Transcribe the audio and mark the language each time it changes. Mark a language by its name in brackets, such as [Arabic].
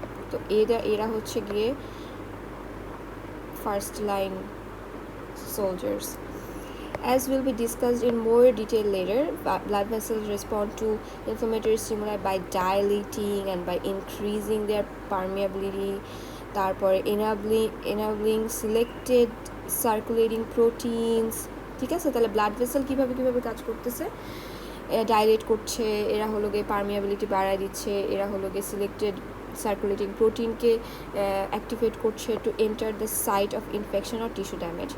[Bangla] তো এরা হচ্ছে গিয়ে first line soldiers. [English] As will be discussed in more detail later, blood vessels respond to inflammatory stimuli by dilating and by increasing their permeability. তারপরে enabling selected circulating proteins, ঠিক আছে। [Bangla] তাহলে blood vessel কীভাবে কাজ করতেছে, ডাইলেট করছে, এরা হলো গিয়ে পারমিয়াবিলিটি বাড়ায় দিচ্ছে, এরা হলো গিয়ে সিলেক্টেড [English] Circulating প্রোটিনকে activate করছে to enter the site of infection or tissue damage.